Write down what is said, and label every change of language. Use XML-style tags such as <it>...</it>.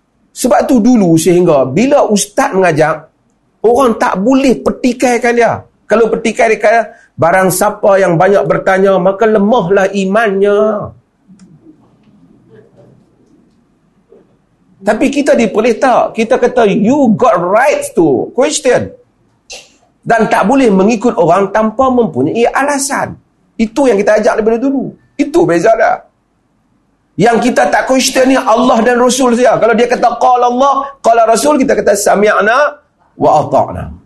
<ms>Sebab tu dulu sehingga bila ustaz mengajar, orang tak boleh pertikaikan dia. Kalau pertikaikan dia, barang siapa yang banyak bertanya, maka lemahlah imannya. Tapi kita diperlih tak? Kita kata,</ms> <en>you got rights to question.</en> <ms>Dan tak boleh mengikut orang tanpa mempunyai alasan. Itu yang kita ajak daripada dulu. Itu beza dah. Yang kita tak question ni Allah dan Rasul saja. Kalau dia kata,</ms> <ar>qala Allah, qala Rasul,</ar> <ms>kita kata,</ms> <ar>sami'na wa ata'na.</ar>